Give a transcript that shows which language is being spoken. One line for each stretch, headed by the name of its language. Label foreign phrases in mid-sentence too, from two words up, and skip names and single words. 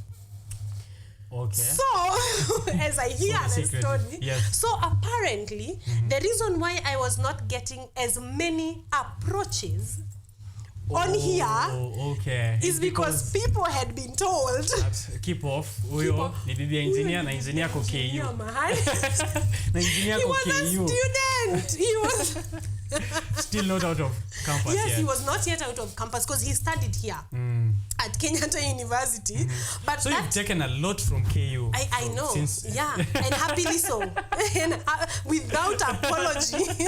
English: So, as I hear the story, so apparently, the reason why I was not getting as many approaches on here is because people had been told keep off
Swahili: huyo ni bibi engineer na engineer ko KU na engineer ko KU.
English: He was a student. He was still not out of campus yet. He was not yet out of campus because he studied here at Kenyatta University. But so you've taken a lot from KU. I know. And happily so. And without apology.